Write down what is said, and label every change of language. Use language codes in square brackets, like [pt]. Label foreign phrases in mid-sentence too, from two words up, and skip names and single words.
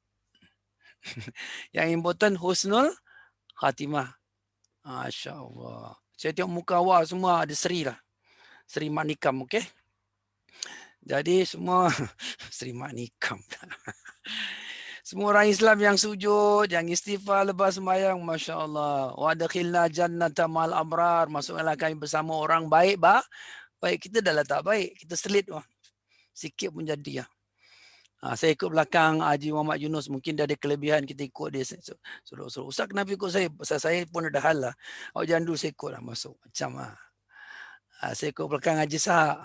[ms] Yang important [ar] husnul khatimah. Masya Allah. [ms] Saya tengok muka awak semua ada seri lah. Seri Mak Nikam, okey? Jadi semua Seri Mak Nikam. Semua orang Islam yang sujud, yang istighfar lepas sembahyang, [ar] Masya Allah. Wa adkhilna jannata mal abrar. [ms] Masuklah kami bersama orang baik, baik kita dah lah tak baik. Kita selit. Sikit pun jadi. Saya ikut belakang Haji Muhammad Yunus. Mungkin dia ada kelebihan, kita ikut dia. Suruh, Ustaz kenapa ikut saya? Pasal saya pun ada hal lah. Awak jangan dulu saya ikut lah masuk. Macam saya ikut belakang Haji Sahak.